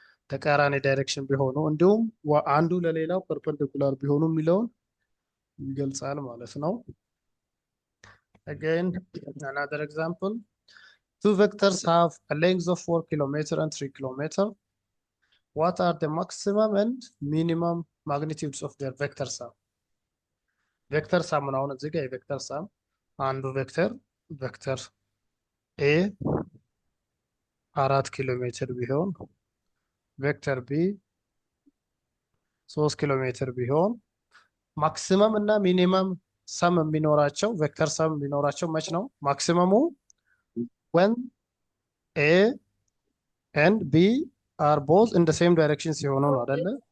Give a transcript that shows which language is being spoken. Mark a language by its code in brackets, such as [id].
[am] ተቃራኒ ዳይሬክሽን ቢሆኑ እንዲሁም አንዱ ለሌላው ፐርፐንዲኩላር ቢሆኑ የሚለውን ይገልጻል ማለት ነው። [en] again another example, two vectors have a length of 4 km and 3 km. What are the maximum and minimum magnitudes of their vector sum? [am] ቬክተር ሳም ነው። አሁን እዚህ ጋር የቬክተር ሳም አንዱ ቬክተር ኤ 4 ኪሎ ሜትር ቢሆን ቬክተር ቢ 3 ኪሎ ሜትር ቢሆን ማክሲመም እና ሚኒመም ሰም የሚኖራቸው ቬክተር ሰም የሚኖራቸው መች ነው? ማክሲመሙ [en] when A and B are both in the same direction [am] ሲሆኑ ነው አይደለ?